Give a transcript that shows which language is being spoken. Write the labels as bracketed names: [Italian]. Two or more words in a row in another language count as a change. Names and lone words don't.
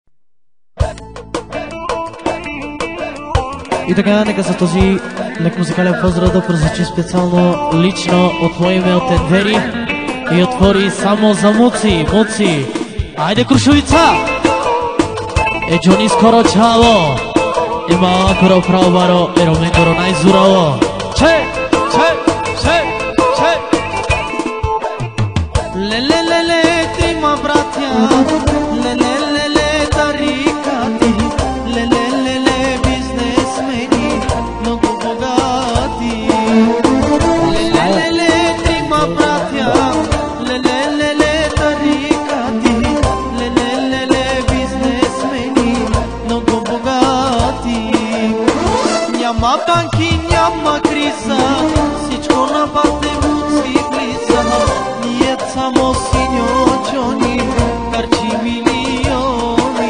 [Bulgarian] И така, нека за този лек музикален поздрав да прозвучи специално лично от мое име от Енвери и отвори само за Муци. Муци, айде Крушовица! [Romany] Е Джони скоро чало, е малко право баро, е Роменгоро най-зураво. [Bulgarian] Че! Ле-ле-ле-ле, трима братя, ле-ле-ле-ле, тарикати, ле-ле-ле-ле, бизнесмени, много богати. Ле-ле-ле-ле, трима братя, ле-ле-ле-ле, тарикати, ле-ле-ле-ле, бизнесмени, много богати. Няма банки, няма криза, всичко на бате Муци влиза. Само синьо Джони харчи милиони.